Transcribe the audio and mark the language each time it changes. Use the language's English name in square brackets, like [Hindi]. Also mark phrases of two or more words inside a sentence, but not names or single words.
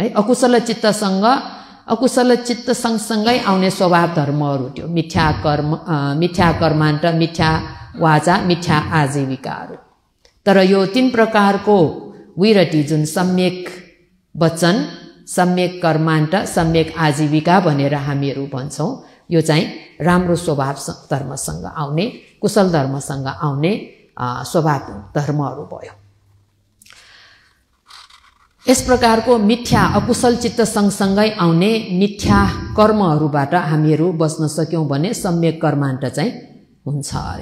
[Nepali] अकुशल चित्त सँगसँगै आउने स्वभाव धर्महरू त्यो मिथ्या कर्मान्त, मिथ्या वाचा, मिथ्या आजीविकाहरू। तर यो 3 प्रकारको विरति जुन सम्यक वचन, सम्यक कर्मान्त, सम्यक आजीविका भनेर हामीहरू भन्छौं, यो चाहिँ राम्रो स्वभाव धर्मसँग आउने, कुशल धर्मसँग आउने स्वभाव धर्महरू भयो। यस प्रकारको मिथ्या अकुशल चित्त सँगसँगै आउने मिथ्या कर्महरूबाट हामीहरू बस्न सक्यौं भने सम्यक कर्मान्त चाहिँ हुन्छ अरे।